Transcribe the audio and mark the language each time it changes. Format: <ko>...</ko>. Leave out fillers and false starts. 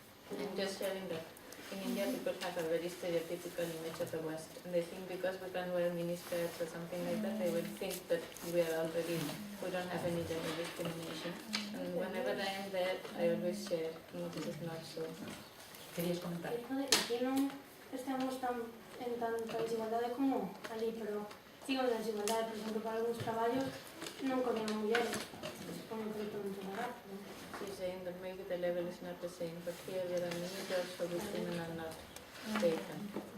<en>I'm just sharing that in India people have a very stereotypical image of the West, and they think because we can wear miniskirts or something like that, they will think that we don't have any gender discrimination. And whenever I am there, I always share, no, this is not so.</en> <gl>Querías comentar? Aquí non estamos en tanta desigualdade como ali, pero sigo en desigualdade, por exemplo, para algúns traballos non coñen mulleres, supoño que todo en general.</gl> <en>She's saying that maybe the level is not the same, but here there are many jobs for which women are not taken.</en>